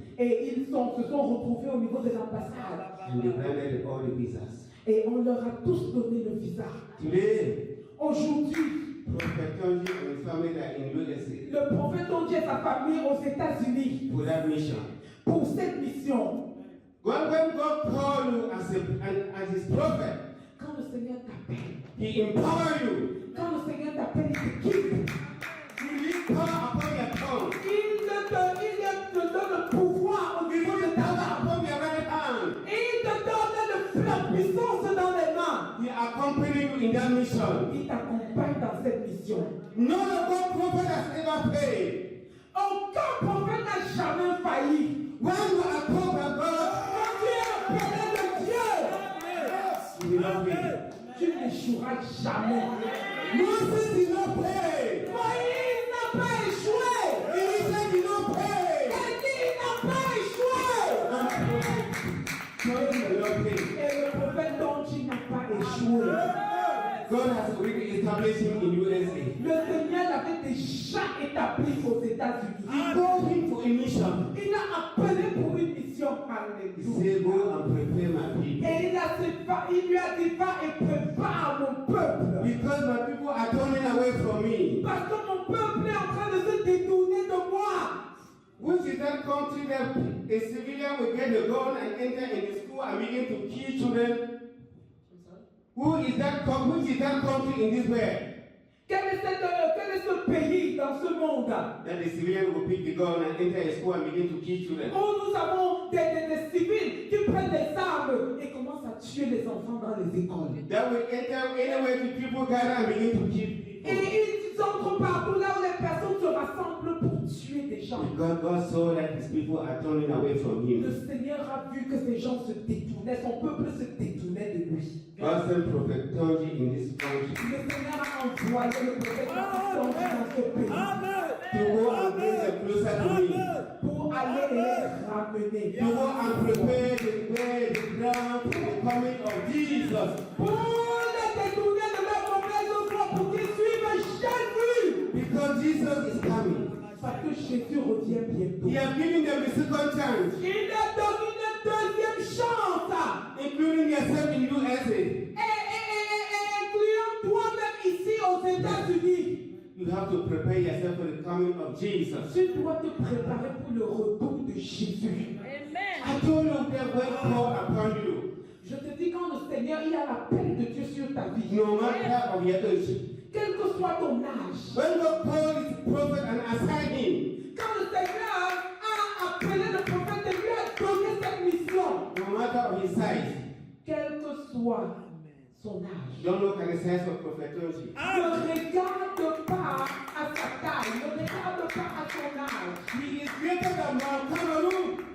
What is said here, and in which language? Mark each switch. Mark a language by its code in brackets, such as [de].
[fr] Et ils se sont retrouvés au niveau de l'ambassade. [en] And they granted all the visas. [fr] Et on leur a tous donné le visa. [en] Today, [fr] Aujourd'hui, [en] Prophet Tonji and his family are in USA [fr] le prophète Tonji et sa famille aux États-Unis [en] for that mission. [fr] pour cette mission. [en] When God called you as his prophet, [fr] Quand le Seigneur t'appelle, [en] he empowered you. [fr] quand le Seigneur t'appelle, il t'équipe. [en] He released power upon your tongue. [fr] Il te donne le pouvoir au niveau de ta [en] Power [fr] main. [en] upon your right hand. [fr] Il te donne la puissance dans les mains. [en] He accompanied you in that mission. [fr] Il t'accompagne dans cette mission. [en] None of God's prophet has ever failed. [fr] Aucun prophète n'a jamais failli. [en] When you are called by God, [fr] Quand tu es appelé de Dieu, [en] you will not fail. [fr] tu n'échoueras jamais. [en] Moses did not pay. [fr] Moïse n'a pas échoué. [en] Elijah did not pay. [fr] Élie n'a pas échoué. [en] God did not pay. [fr] Et le prophète Tonji n'a pas échoué. [en] God has already established him in USA. [fr] Le Seigneur l'avait déjà établi aux États-Unis. [en] He called him for a mission. [fr] Il l'a appelé pour une mission. [en] He [fr] Alléluia. [en] said, go and prepare my people. [fr] Et il lui a dit, va et prépare mon peuple. [en] Because my people are turning away from me. [fr] Parce que mon peuple est en train de se détourner de moi. [en] Which is that country that a civilian will get a gun and enter in the school and begin to kill children? Which is that country in this world? [fr] Quel est ce pays dans ce monde [en] That the civilian will pick the gun and enter a school and begin to kill children. [fr] où nous avons des civils qui prennent des armes et commencent à tuer les enfants dans les écoles. [en] That will enter anywhere the people gather and begin to kill [fr] Et [en] people. [fr] ils entrent partout là où les personnes se rassemblent pour tuer des gens. [en] Because God saw that his people are turning away from [fr] Le [en] him. [fr] Seigneur a vu que ces gens se détournaient, son peuple se détournait de lui. [en] God sent Prophet Tonji in this country [fr] Le Seigneur a envoyé le prophète dans ce pays [en] to go and bring them closer to me. [fr] pour aller les ramener. [en] To go and prepare the way, the ground for the coming of Jesus. [fr] Pour les détourner de leur mauvaise voie, pour qu'ils suivent Jésus. [en] Because Jesus is coming. [fr] Parce que Jésus revient bientôt. [en] He has given them a second chance, [fr] Il leur donne une deuxième chance. [en] including yourself in USA. [fr] Et incluant toi-même ici aux États-Unis. [en] You have to prepare yourself for the coming of Jesus. [fr] Tu dois te préparer pour le retour de Jésus. [en] I told you that when called upon you, [fr] Je te dis, quand le Seigneur, il y a l'appel de Dieu sur ta vie. [en] no matter of your age, [fr] Quel que soit ton âge. [en] when God called his prophet and assigned him, [fr] Quand le Seigneur a appelé le prophète et lui a donné cette mission. [en] no matter of his size, [fr] Quel que soit son âge. [en] don't look at the size of Prophet Tonji. [fr] Ne regarde pas à sa taille. Ne regarde pas à son âge. [en] He is greater than Mount Cameroon.